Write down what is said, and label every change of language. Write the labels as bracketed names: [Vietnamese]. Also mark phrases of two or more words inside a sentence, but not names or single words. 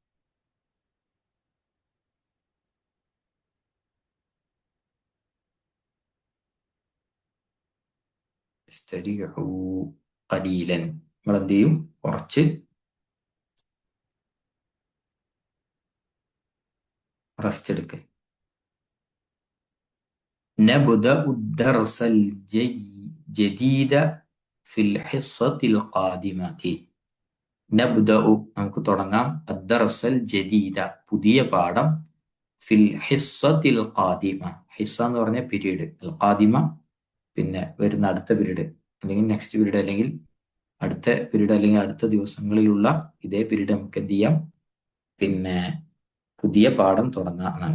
[Arabic] استريحوا قليلا, [Malayalam] നിങ്ങൾ എന്ത് ചെയ്യും? കുറച്ച് റെസ്റ്റ് എടുക്കുക. [Arabic] نبدأ الدرس الجديد في الحصة القادمة. [Malayalam] نبدأ നമുക്ക് തുടങ്ങാം. [Arabic] الدرس الجديد [Malayalam] പുതിയ പാഠം. [Arabic] في الحصة القادمة, [Malayalam] ഹിസ്സ എന്ന് പറഞ്ഞ പീരീഡ്, [Arabic] القادمة [Malayalam] പിന്നെ വരുന്ന അടുത്ത പീരീഡ് അല്ലെങ്കിൽ [English] next period [Malayalam] അല്ലെങ്കിൽ അടുത്ത പീരീഡ് അല്ലെങ്കിൽ അടുത്ത ദിവസങ്ങളിലുള്ള ഇതേ പീരീഡ് നമുക്ക് എന്ത് ചെയ്യാം? പിന്നെ പുതിയ പാഠം തുടങ്ങാം എന്നാണ്.